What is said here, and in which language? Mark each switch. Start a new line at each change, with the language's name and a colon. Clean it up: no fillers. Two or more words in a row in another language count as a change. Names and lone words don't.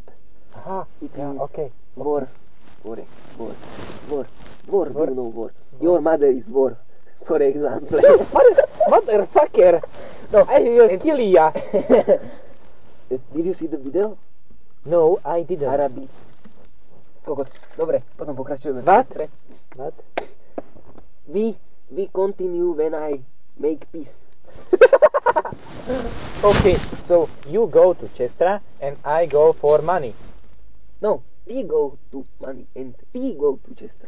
English: Aha. It Yeah. means Okay. war. War. Do War. you know war? Your mother is war, for example. Motherfucker. No, I will and- kill ya. Did you see the video? No, I didn't.
Slovak: Arabi. Kokot. Dobre, potom pokračujeme.
English: What?
Slovak: Sestre.
English: What? We continue when I make peace. Okay, so you go to Chestra and I go for money. No, we go to money and we go to Chestra.